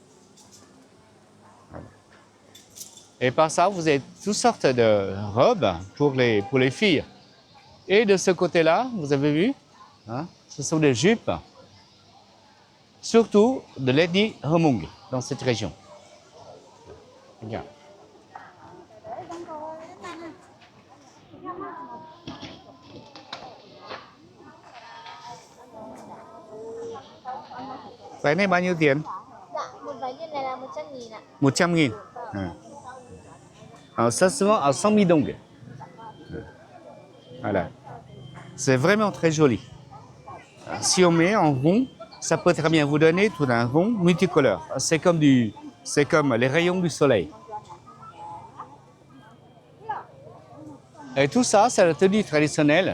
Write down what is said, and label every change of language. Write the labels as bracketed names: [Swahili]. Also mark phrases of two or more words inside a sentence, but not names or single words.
[French] Et par ça, vous avez toutes sortes de robes pour les filles. Et de ce côté-là, vous avez vu, hein, ce sont des jupes, surtout de l'ethnie Hmong dans cette région. Regarde. [Vietnamese] Váy này bao nhiêu tiền? Dạ, một váy như này là 100.000 ạ. 100.000. [French] Alors ça se vend à 100 000 dong. Voilà. C'est vraiment très joli. Si on met en rond, ça peut très bien vous donner tout un rond multicolore. C'est comme les rayons du soleil. Et tout ça, c'est la tenue traditionnelle.